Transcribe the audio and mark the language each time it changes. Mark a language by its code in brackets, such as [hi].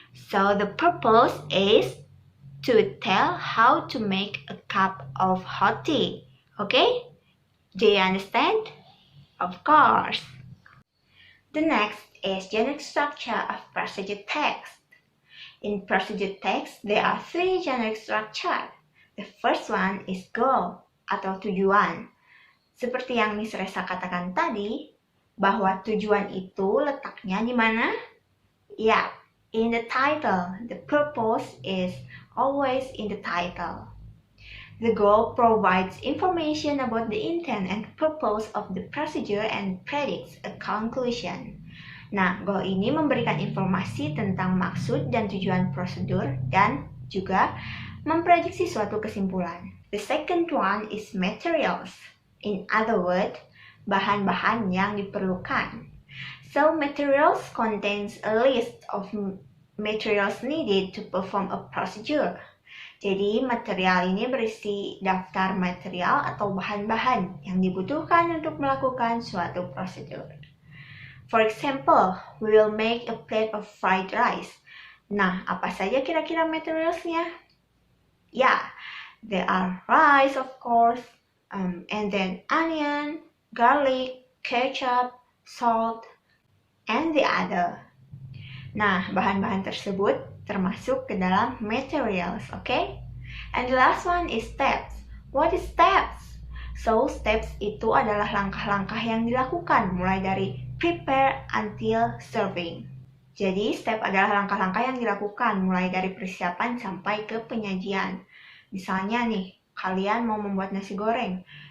[en] So the purpose is to tell how to make a cup of hot tea. Okay? Do you understand? Of course. The next is generic structure of procedure text. In procedure text, there are three generic structure. The first one is goal [id] atau tujuan. Seperti yang Miss Resa katakan tadi, bahwa tujuan itu letaknya di mana? [en] Ya, in the title. The purpose is always in the title. The goal provides information about the intent and purpose of the procedure and predicts a conclusion. [id] Nah, goal ini memberikan informasi tentang maksud dan tujuan prosedur dan juga memprediksi suatu kesimpulan. [en] The second one is materials. In other words, [id] bahan-bahan yang diperlukan. [en] So, materials contains a list of materials needed to perform a procedure. [id] Jadi, material ini berisi daftar material atau bahan-bahan yang dibutuhkan untuk melakukan suatu prosedur. [en] For example, we will make a plate of fried rice. [id] Nah, apa saja kira-kira materialsnya? Ya, [en] there are rice of course, and then onion, garlic, ketchup, salt, and the other. [id] Nah, bahan-bahan tersebut termasuk ke dalam materials, okay? [en] And the last one is steps. What is steps? [id] So, steps itu adalah langkah-langkah yang dilakukan mulai dari [en] prepare until serving. [id] Jadi, step adalah langkah-langkah yang dilakukan mulai dari persiapan sampai ke penyajian. Misalnya nih, kalian mau membuat nasi goreng.